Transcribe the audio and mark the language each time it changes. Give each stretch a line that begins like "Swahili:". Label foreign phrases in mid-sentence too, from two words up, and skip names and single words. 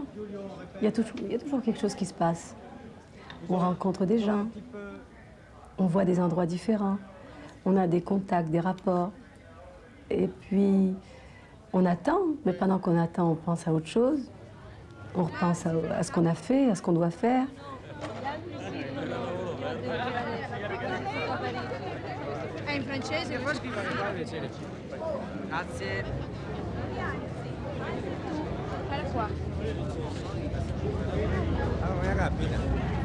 French: Il y a toujours quelque chose qui se passe. On rencontre des gens, on voit des endroits différents. On a des contacts, des rapports. Et puis, on attend. Mais pendant qu'on attend, on pense à autre chose. On repense à ce qu'on a fait, à ce qu'on doit faire.
Italian: È in francese, poi scrivo. Grazie. Guarda qua. Allora, rapida.